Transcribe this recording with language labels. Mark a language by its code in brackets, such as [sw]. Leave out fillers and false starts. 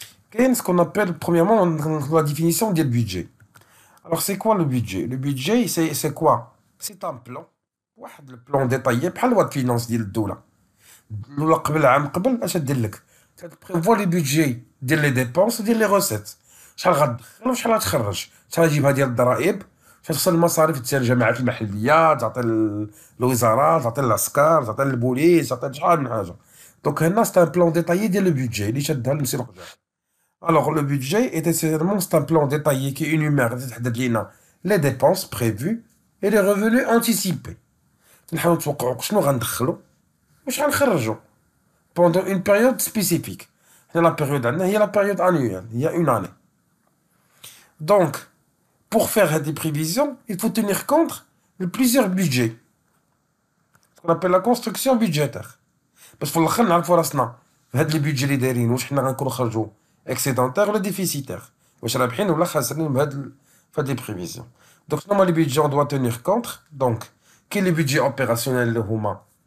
[fr] Qu'est ce qu'on appelle premièrement la définition du budget. Alors c'est quoi le budget? Le budget c'est quoi? C'est un plan. Le plan détaillé [ar] بحال [fr] loi de finance [ar] ديال الدولة. الأولى قبل عام قبل اش دير لك؟ تبريفوا لي بودجي ديال لي ديبونس وديال لي روسيت. شحال غتدخل وشحال غتخرج، شحال غتجيبها ديال الضرائب، شحال خصها المصاريف ديال الجماعات المحلية، تعطي الوزارات، تعطي العسكر، تعطي البوليس، تعطي شحال من حاجة. دونك هنا [fr] c'est un plan détaillé [ar] ديال [fr] le budget [ar] اللي شادها المسير القدام. [fr] Alors, le budget est essentiellement c'est un plan détaillé qui énumère les dépenses prévues et les revenus anticipés. [ar] نحاول نتوقعوا شنو غندخلوا وشحال نخرجوا [fr] pendant une période spécifique. La période [ar] هي [fr] la période annuelle, il y a une année. Donc, pour faire des prévisions, il faut tenir compte de plusieurs budgets. Ce qu'on appelle la construction budgétaire. [ar] Parce que في الآخر نعرفوا راسنا في هاد لي بيدجي اللي دايرين واش حنا غنكونوا خرجوا [fr] excédentaire [ar] ولا [fr] déficitaire. [ar] واش رابحين ولا خاسرين بهاد les prévisions. [fr] Donc, normalement, les budgets, on doit tenir compte. Donc, quel est le budget opérationnel de Houma?